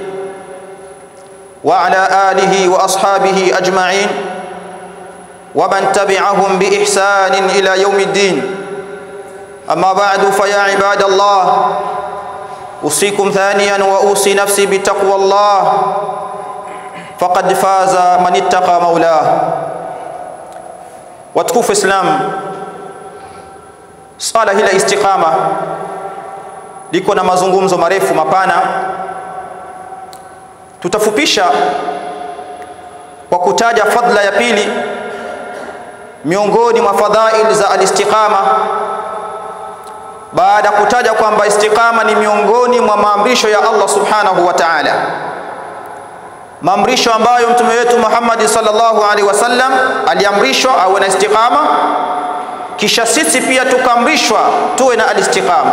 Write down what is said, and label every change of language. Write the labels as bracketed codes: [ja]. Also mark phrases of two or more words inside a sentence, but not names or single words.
[ar] وعلى آله وأصحابه أجمعين ومن تبعهم بإحسان إلى يوم الدين. أما بعد، فيا عباد الله، أوصيكم ثانيا وأوصي نفسي بتقوى الله، فقد فاز من اتقى مولاه. [sw] Watukufu Islam, swala hili la istiqama liko na mazungumzo marefu mapana. Tutafupisha kwa kutaja fadla ya pili miongoni mwa fadhail za al-istiqama, baada kutaja kwamba istiqama ni miongoni mwa maamrisho ya [ar] الله سبحانه وتعالى, [sw] maamrisho ambayo mtume wetu Muhammad [ar] صلى الله عليه وسلم [sw] aliamrishwa awe na istiqama, kisha sisi pia tukaamrishwa tuwe na al-istiqama.